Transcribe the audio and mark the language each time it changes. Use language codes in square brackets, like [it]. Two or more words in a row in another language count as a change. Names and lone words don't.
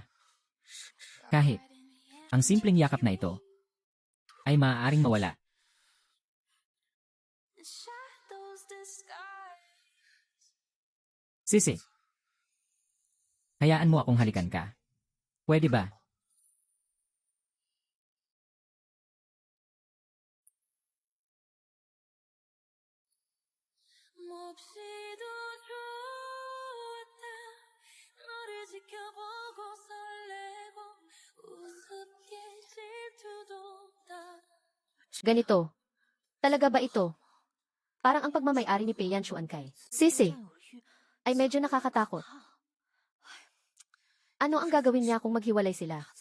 [tl] Kahit ang simpleng yakap na ito ay maaaring mawala. Sisi, hayaan mo akong halikan ka. Pwede ba? [ko] 몹시도 좋았다 너를 지켜보고 설레고 우습게 질투도 다 [tl] ganito. Talaga ba ito? Parang ang pagmamayari ni Pei Yan Chuan kay Sisi ay medyo nakakatakot. Ano ang gagawin niya kung maghiwalay sila?